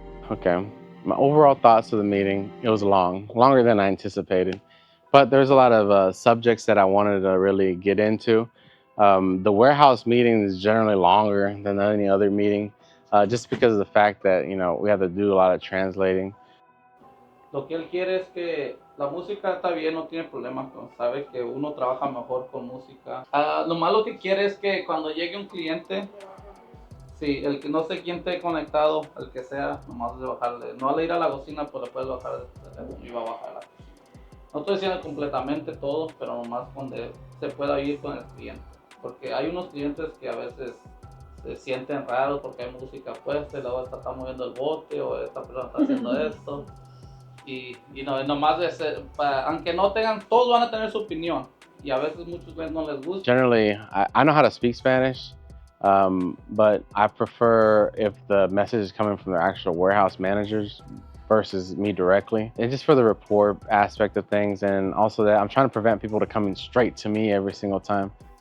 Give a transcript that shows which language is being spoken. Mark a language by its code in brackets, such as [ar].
[en] Okay, my overall thoughts of the meeting, it was longer than I anticipated. But there's a lot of subjects that I wanted to really get into. The warehouse meeting is generally longer than any other meeting, just because of the fact that, you know, we have to do a lot of translating. [es] Lo que él quiere es que la música está bien, no tiene problema con, sabe que uno trabaja mejor con música. Lo malo que quiere es que cuando llegue un cliente, sí, el que no sé quién esté conectado, el que sea, nomás de bajarle, no al ir a la cocina, pues le puedes bajar el teléfono y va a bajar a la cocina. No estoy diciendo completamente todo, pero nomás donde se pueda ir con el cliente. Porque hay unos clientes que a veces se sienten raros porque hay música puesta y luego está moviendo el bote o esta persona está haciendo esto. Y no, nomás de ser, aunque no tengan, todos van a tener su opinión y a veces muchos no les gusta. [en] Generally, I know how to speak Spanish, but I prefer if the message is coming from the actual warehouse managers versus me directly. And just for the rapport aspect of things, and also that I'm trying to prevent people to coming straight to me every single time.